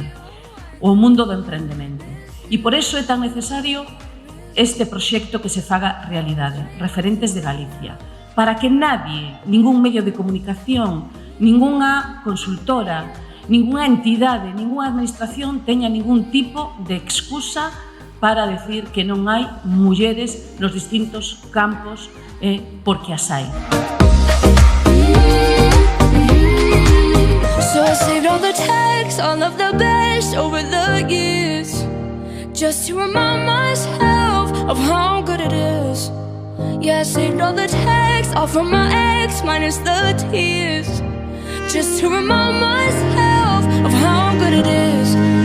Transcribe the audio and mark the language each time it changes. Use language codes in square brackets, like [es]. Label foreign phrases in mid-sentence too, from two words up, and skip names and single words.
[gl] O mundo do emprendemento. E por iso é tan necesario este proxecto que se faga realidade, Referentes de Galicia, para que nadie, ningún medio de comunicación, ningunha consultora, ninguna entidade, ninguna administración teña ningún tipo de excusa para decir que non hai mulleres nos distintos campos, porque as hai. [en] So I saved all the texts, all of the best over the years, just to remind myself of how good it is. Yeah, I saved all the texts, all from my ex, minus the tears, just to remind myself of how good it is.